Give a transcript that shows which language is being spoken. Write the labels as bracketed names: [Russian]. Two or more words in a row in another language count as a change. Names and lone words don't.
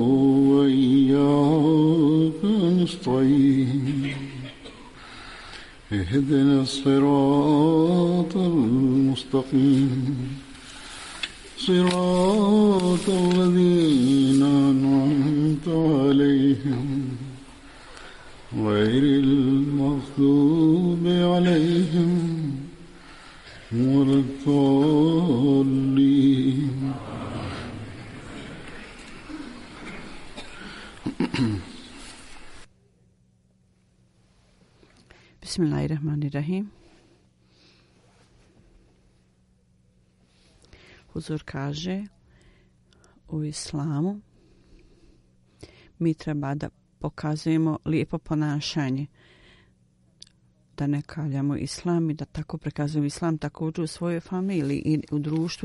[Arabic] وإياك نستعين اهدنا الصراط المستقيم صراط الذين أنعمت عليهم غير المغضوب عليهم ولا الضالين. Bismillahirrahmanirrahim. [Bosnian] Huzur kaže u islamu mi treba da pokazujemo lijepo ponašanje, da ne kaljamo islam i da tako prikazujemo islam također u svojoj familiji i u društvu.